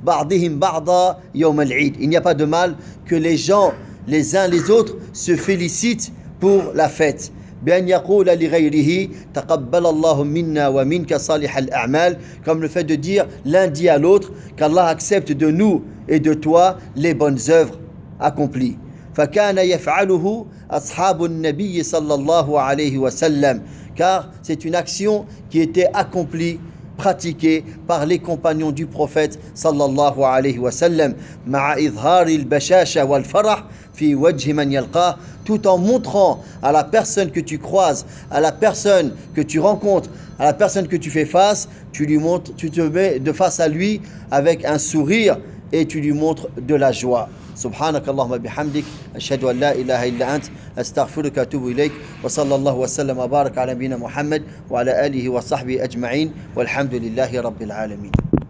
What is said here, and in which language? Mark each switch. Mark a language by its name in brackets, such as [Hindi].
[French] Il n'y a pas de mal que les gens, les uns les autres, se félicitent pour la fête. [Arabic] بأن يقول لغيره تقبل الله منا ومنك صالح الأعمال. [French] Comme le fait de dire l'un dit à l'autre qu'Allah accepte de nous et de toi les bonnes œuvres accomplies. [Arabic] فكان يفعله أصحاب النبي صلى الله عليه وسلم. [French] Car c'est une action qui était accomplie pratiquée par les compagnons du prophète sallallahu alayhi wa sallam, [Arabic] ma'a idhari al-bashasha wal-farah fi wajhi man yalqah, [French] tout en montrant à la personne que tu croises, à la personne que tu rencontres, à la personne que tu fais face, tu lui montres, tu te mets de face à lui avec un sourire et tu lui montres de la joie. [Arabic] سبحانك اللهم بحمدك أشهد أن لا إله إلا أنت أستغفرك أتوب إليك وصلى الله وسلم وبارك على نبينا محمد وعلى آله وصحبه أجمعين والحمد لله رب العالمين.